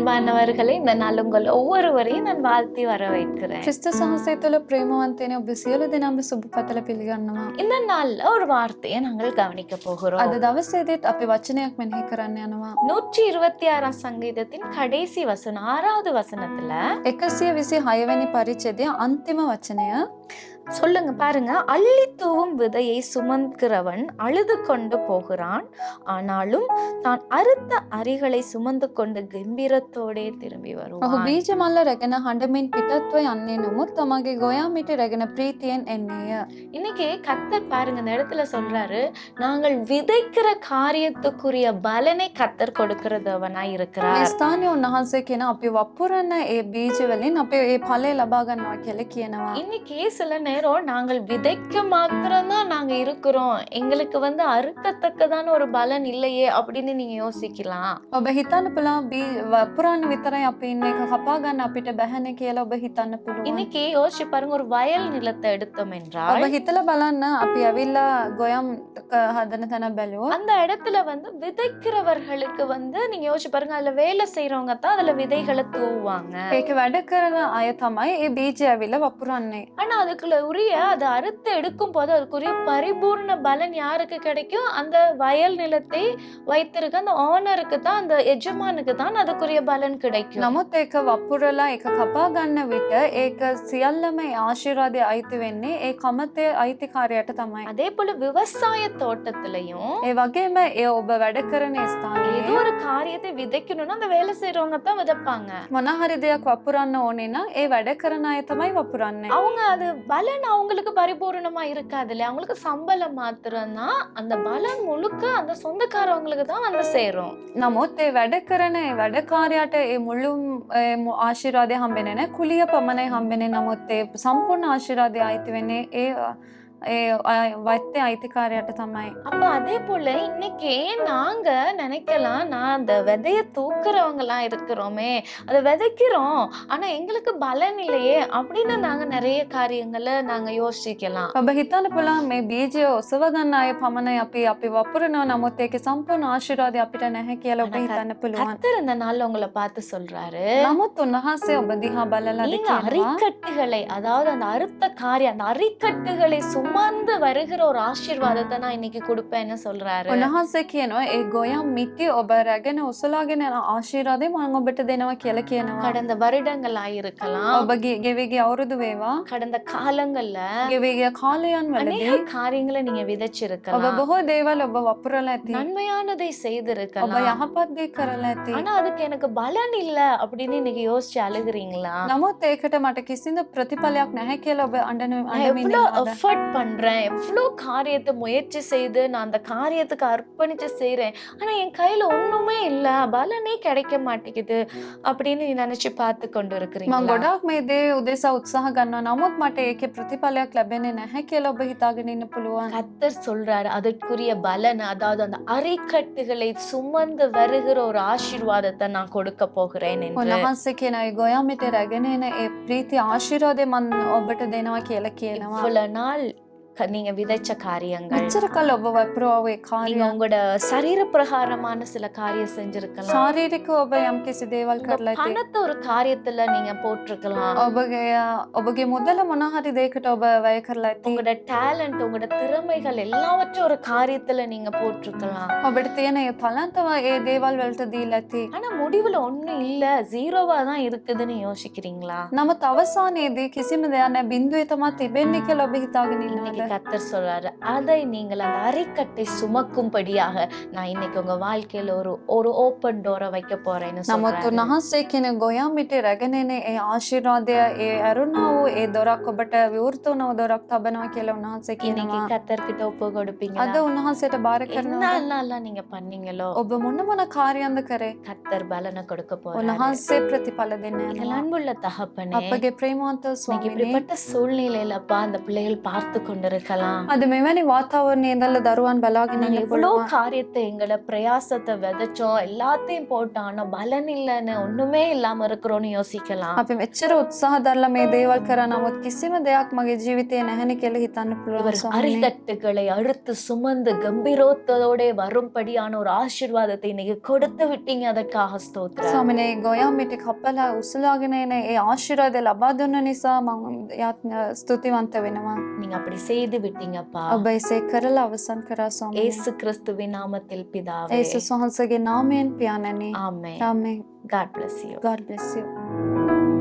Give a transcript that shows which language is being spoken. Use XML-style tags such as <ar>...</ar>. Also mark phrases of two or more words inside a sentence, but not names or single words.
<ta>பிரியமானவர்களே, இந்த நாள் உங்கள் ஒவ்வொருவரையும் நான் வாழ்த்தி வரவேற்கிறேன்.</ta> <si>ක්‍රිස්තුස් වහන්සේ තුළ ප්‍රේමවන්තයන ඔබ සියලු දෙනාම සුබ පතල පිළිගන්නවා.</si> <ta>இந்த நாள்ல ஒரு வார்த்தையை நாங்கள் கவனிக்க போகிறோம்.</ta> <si>අද දවසේදීත් අපි වචනයක් මෙනෙහි කරන්න යනවා.</si> <ta>126ஆம் சங்கீதத்தின் கடைசி வசனம் 6வது வசனத்துல</ta> <si>126 වෙනි පරිච්ඡේදය අන්තිම වචනය</si> <ta>சொல்லுங்க பாருங்க. அள்ளி தூவும் விதையை சுமக்கிறவன் அழுது கொண்டு போகிறான், ஆனாலும் தான் அறுத்த அரிகளை சுமந்து கொண்டு கம்பீரத்தோடே திரும்பி</ta> <si>ඔහු</si> <ta>வருவான்.</ta> <si>බීජ මල්ල රැගෙන හඬමින් පිටත්ව යන්නේ නමුත් තමගේ ගොයා මිටි රැගෙන ප්‍රීතියෙන් එන්නේය.</si> <ta>இன்னைக்கு கர்த்தர் பாருங்க இந்த இடத்துல சொல்றாரு, நாங்கள் விதைக்கிற காரியத்துக்குரிய பலனை கர்த்தர் கொடுக்கிறதவனா</ta> <si>මේ</si> <ta>இருக்கிறார்.</ta> <si>ස්ථානයේ උන්වහන්සේ කියන අපි වපුරන ඒ බීජ වලින් අපි ඒ ඵලය ලබා ගන්නවා කියලා කියනවා.</si> <ta>இன்னைக்கு சில நேரம் நாங்கள் விதைக்க மாத்திரம்தான் நாங்க இருக்கிறோம், எங்களுக்கு அறுக்கத்தக்கதான ஒரு பலன் இல்லையே அப்படின்னு நீங்க யோசிக்கலாம்.</ta> <si>ඔබ හිතන්න පුළුවන් වපුරන්න විතරයි අපි ඉන්නේ එක කපා ගන්න අපිට බැහැනේ කියලා ඔබ හිතන්න පුළුවන්.</si> <ta>இன்னைக்கு யோசிச்சு பாருங்க, ஒரு வயல் நிலத்தை எடுத்தோம் என்றால்</ta> <si>ඔබ හිතලා බලන්න අපි ඇවිල්ලා ගොයම් හදන තැන බැලුවොත්</si> <ta>அந்த இடத்துல விதைக்கிறவர்களுக்கு நீங்க யோசிச்சு பாருங்க, அதுல வேலை செய்யறவங்க தான் அதுல விதைகளை தூவுவாங்க.</ta> <si>ඒක වැඩ කරන අය තමයි ඒ බීජය ඇවිල්ලා වපුරන්නේ.</si> <ta>ஆனா அதுக்குள்ள அதை அறுத்து எடுக்கும் போது அதுக்குரிய பரிபூர்ண பலன் யாருக்கு கிடைக்கும்? அந்த வயல் நிலத்தை வைத்திருக்க அந்த ஓனருக்கு தான், அந்த எஜமானுக்கு தான் அதுக்குரிய பலன் கிடைக்கும்.</ta> <si>නමුත් ඒක වපුරලා ඒක කපා ගන්න විට ඒක සියල්ලම ආශිර්වාදයේ අයිති වෙන්නේ ඒ කමතේ අයිතිකාරයට තමයි.</si> <ta>அதே போல விவசாய தோட்டத்திலையும்</ta> <si>ඒ වගේම ඒ ඔබ වැඩ කරන ස්ථානයේ</si> <ta>ஏதோ ஒரு காரியத்தை விதைக்கணும்னா அந்த வேலை செய்யறவங்க தான் விதைப்பாங்க.</ta> <si>මොන හරි දෙයක් වපුරන්න ඕනේ නම් ඒ වැඩ කරන අය තමයි වපුරන්නේ.</si> <ta>அவங்க அது பலன் அவங்களுக்கு பரிபூர்ணமா இருக்காது இல்லையா, அவங்களுக்கு சம்பளம் மாத்திரம்தான், அந்த பலன் முழுக்க அந்த சொந்தக்காரவங்களுக்கு தான் சேரும்.</ta> <si>නමුත් ඒ වැඩ කරන ඒ වැඩකාරයාට ඒ මුළු ආශිර්වාදය හම්බෙන්නේ නැහැ. කුලිය පමණයි හම්බෙන්නේ. නමුත් ඒ සම්පූර්ණ ආශිර්වාදය අයිති වෙන්නේ ඒ වෛත්‍ය අයිතිකාරයට තමයි.</si> <ta>அப்ப அதே போல இன்னைக்கு நாங்க நினைக்கலாம், நான் அந்த விதைய தூக்குறவங்க எல்லாம் இருக்கிறோமே, அதை விதைக்கிறோம் ஆனா எங்களுக்கு பலன் இல்லையே அப்படின்னு நாங்க நிறைய காரியங்களை நாங்க யோசிக்கலாம்.</ta> <si>ඔබ හිතන්න පුළුවන් මේ බීජය ඔසව ගන්න අය පමණයි අපි වපුරනවා. නමුත් ඒකේ සම්පූර්ණ ආශිර්වාදය අපිට නැහැ කියලා ඔබ හිතන්න පුළුවන්.</si> <ta>கர்த்தர் இந்த நாள்ல உங்களை பார்த்து சொல்றாரு,</ta> <si>නමුත් උන්වහන්සේ ඔබ දිහා බලලා</si> <ta>நீங்க</ta> <si>කියනවා</si> <ta>அரிக்கட்டுகளை, அதாவது அந்த அறுத்த காரியம், அந்த அரிக்கட்டுகளை சுமந்து வருகிற ஒரு ஆசீர்வாதத்தை நான் இன்னைக்கு கொடுப்பேன்னு சொல்றாரு.</ta> <si>උන්වහන්සේ කියනවා ඒ ගොයම් මිටි ඔබ රැගෙන ඔසලාගෙන යන ආශිර්වාදය මම ඔබට දෙනවා කියලා කියනවා.</si> <ta>கடந்த வருடங்கள் ஆயிருக்கலாம்,</ta> <si>ඔබගේ ගෙවිගේ අවුරුදු වේවා,</si> <ta>கடந்த காலங்கள்ல</ta> <si>ගෙවිගේ කාලයන්</si> <ta>அநேக</ta> <si>වලදී</si> <ta>காரியங்களை நீங்க</ta> <si>ඔබ</si> <ta>விதைச்சிருக்கலாம்,</ta> <si>බොහෝ දේවල් ඔබ වපුරලා ඇති.</si> <ta>நன்மையானதை</ta> <si>ඔබ</si> <ta>செய்திருக்கலாம்.</ta> <si>යහපත් දේ කරලා ඇති.</si> <ta>ஆனா அதுக்கு எனக்கு பலன் இல்ல அப்படின்னு இன்னைக்கு யோசிச்சு அழுகுறீங்களா?</ta> <si>නමුත් ඒකට මට කිසිදු ප්‍රතිඵලයක් නැහැ කියලා ඔබ</si> <ta>நான்</ta> <si>අඬමින්</si> <ta>எவ்வளவு</ta> <si>ඉන්නවද?</si> <ta>எஃபர்ட் பண்றேன், எவ்வளவு காரியத்தை முயற்சி செய்து நான் அந்த காரியத்துக்கு அர்ப்பணிச்சு செய்றேன், ஆனா என் கையில ஒண்ணுமே இல்ல, பலனே கிடைக்க மாட்டேங்குது அப்படின்னு நீ நினைச்சு பார்த்து கொண்டு</ta> <si>මම</si> <ta>இருக்கிறீங்களா?</ta> <si>ගොඩාක් මේ දේ උදෙසා උත්සාහ ගන්නවා. නමුත් මට ඒකේ ප්‍රතිඵලයක් ලැබෙන්නේ නැහැ කියලා ඔබ හිතාගෙන ඉන්න පුළුවන්.</si> <ta>கர்த்தர் சொல்றாரு, அதற்குரிய பலன், அதாவது அந்த அரிக்கட்டுகளை சுமந்து வருகிற ஒரு ஆசீர்வாதத்தை நான் கொடுக்க போகிறேன் என்று.</ta> <si>උන්වහන්සේ කියන ඒ ගොයමිට රැගෙන එන ඒ ප්‍රීති ආශිර්වාදය මම ඔබට දෙනවා කියලා කියනවා.</si> <ta>இவ்வளவு நாள் நீங்க விதைச்ச காரியங்கள்,</ta> <si>මෙච්චර කල් ඔබ වපුරව ඒ</si> <ta>நீங்க</ta> <si>කාර්ය</si> <ta>உங்களோட சரீர பிரகாரமான சில காரியம் செஞ்சிருக்கலாம்,</ta> <si>ශාරීරිකව ඔබ යම්කිසි දේවල්</si> <ta>உங்க</ta> <si>කරලා ඇති.</si> <ta>பணத்தை ஒரு காரியத்துல நீங்க போட்டிருக்கலாம்,</ta> <si>ඔබගේ මුදල මොන හරි දෙයකට ඔබ වැය කරලා ඇති.</si> <ta>உங்களோட டேலண்ட், உங்களோட திறமைகள் எல்லாவற்றையும் ஒரு காரியத்துல நீங்க போட்டிருக்கலாம்.</ta> <si>ඔබට තියෙන ඒ තලන්තව ඒ දේවල් වලට දීලා ඇති.</si> <ta>ஆனா முடிவுல ஒண்ணும் இல்ல, ஜீரோவா தான் இருக்குதுன்னு யோசிக்கிறீங்களா?</ta> <si>නමුත් අවසානයේදී කිසිම දෙයක් නැහැ, බිඳුවේ තමයි තිබෙන්නේ කියලා ඔබ හිතාගෙන</si> <ta>இன்னைக்கு</ta> <si>ඉන්නවද?</si> <ta>கர்த்தர் சொல்றாரு, அதை நீங்கள் அந்த அரிக்கட்டை சுமக்கும்படியாக நான் இன்னைக்கு உங்க வாழ்க்கையில ஒரு</ta> <en>open door</en> <ta>வைக்க போறேன்னு</ta> <si>නමුත්</si> <ta>சொல்றாரு.</ta> <si>උන්වහන්සේ කියන ගොයමිට රැගෙන එන ඒ ආශිර්වාදය ඒ අරුණා වූ ඒ දොරක් ඔබට විවෘත වුණ දොරක් තබනවා කියලා උන්වහන්සේ</si> <ta>இன்னைக்கு</ta> <si>කියනවා.</si> <ta>கர்த்தர்கிட்ட ஒப்பு கொடுப்பீங்களா?</ta> <si>අද උන්වහන්සේට බාර කරනවා.</si> <ta>என்னெல்லாம் நீங்க பண்ணீங்களோ</ta> <si>ඔබ මොන කාර්යයන්ද කරේ?</si> <ta>கர்த்தர் பலனை கொடுக்க போறாரு.</ta> <si>උන්වහන්සේ ප්‍රතිඵල දෙන්න</si> <ta>எங்கள்</ta> <si>යනවා.</si> <ta>அன்புள்ள தகப்பனே,</ta> <si>අපගේ ප්‍රේමවන්ත</si> <ta>இன்னைக்கு</ta> <si>ස්වාමීනි,</si> <ta>இப்படிப்பட்ட சூழ்நிலையிலப்பா அந்த பிள்ளைகள் பார்த்து கொண்டு இருக்கலாம்.</ta> <si>අද මෙවැනි වාතාවරණයේ ඉඳලා දරුවන් බලාගෙන</si> <ta>நாங்க</ta> <si>ඉන්න</si> <ta>எவ்வளோ</ta> <si>පුළුවන්.</si> <ta>காரியத்தை எங்களோட பிரயாசத்தை விதைச்சோம், எல்லாத்தையும் போட்டோம், ஆனா பலன் இல்லைன்னு ஒண்ணுமே இல்லாம இருக்கிறோம்னு யோசிக்கலாம்.</ta> <si>අපි මෙච්චර උත්සාහ දරලා මේ දේවල් කරා නමුත් කිසිම දෙයක් මගේ ජීවිතේ නැහැනේ කියලා හිතන්න පුළුවන්</si> <ta>இவர்</ta> <si>ස්වාමීනි.</si> <ta>அரிதட்டுகளை அறுத்து சுமந்து கம்பீரோத்தோட வரும்படியான ஒரு ஆசீர்வாதத்தை இன்னைக்கு கொடுத்து விட்டீங்க, அதற்காக ஸ்தோத்திரம்.</ta> <si>ස්වාමීනි ගොයම් මිටි කපලා උසලාගෙන එන ඒ ආශිර්වාද ලබා දුන්න නිසා මම ස්තුතිවන්ත වෙනවා.</si> <ta>நீங்க அப்படி செய்து விட்டீங்கப்பா.</ta> <si>ඔබ එසේ කරලා අවසන් කරා ස්වාමීනි.</si> <ta>இயேசு கிறிஸ்துவின் நாமத்தில் பிதாவே.</ta> <si>ඒසුස් වහන්සේගේ නාමයෙන් පියාණනි.</si> <ta>ஆமென்.</ta> <si>ආමේන්.</si> <en>God bless you. God bless you.</en>